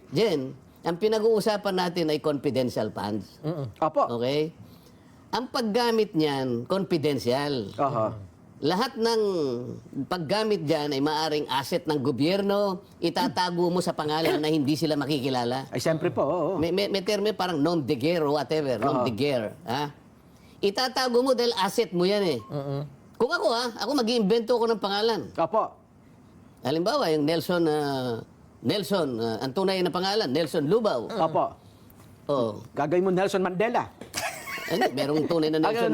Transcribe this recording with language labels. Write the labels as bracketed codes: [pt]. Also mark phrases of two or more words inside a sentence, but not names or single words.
[tl] Jen, ang pinag-uusapan natin ay confidential funds. Opo. Okay? Ang paggamit niyan, confidential. Oho. Lahat ng paggamit dyan ay maaring asset ng gobyerno, itatago mo sa pangalan na hindi sila makikilala. Ay, siyempre po. Oo. May termo parang [fr] nom de guerre [en] or whatever, [fr] nom de guerre. [tl] Itatago mo dahil asset mo yan eh. Kung ako ako mag-iimbento ako ng pangalan. Opo. Halimbawa, yung Nelson, ang tunay na pangalan, Nelson Lubao. Opo. Oh. Gagawin mo Nelson Mandela. Hindi, merong tunay na Nelson